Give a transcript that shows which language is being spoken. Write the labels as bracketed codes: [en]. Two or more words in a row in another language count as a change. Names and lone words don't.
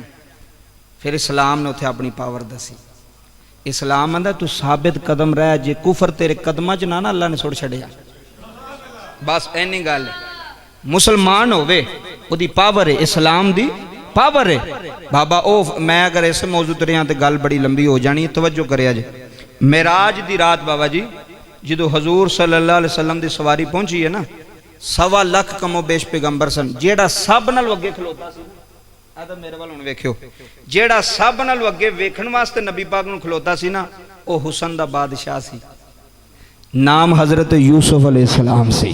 [pa] فیر اسلام نے اوتھے اپنی پاور دسی۔ اسلام آندا تو ثابت قدم رہ، جے کفر تیرے قدماں چ نا اللہ نے سٹ چھڑیا. بس اینی گل ہے. مسلمان ہووے اوہدی پاور ہے، اسلام دی پاور ہے. بابا او میں اگر اس موضوع تے رہا تو گل بڑی لمی ہو جانی ہے، توجہ کریا جے. معراج دی رات بابا جی جو حضور [ar] صلى الله عليه وسلم [pa] کی سواری پہنچی ہے نا، 1.25 لکھ کم و بیش پیغمبر سن. جہڑا سب نال اگے کھلوتا سی، آ تاں میرے ول ہن ویکھیو، جہڑا سب نال اگے ویکھن واسطے نبی پاک نوں کھلوتا سی نا، او حسن دا بادشاہ سی. نام حضرت یوسف علیہ السلام سی.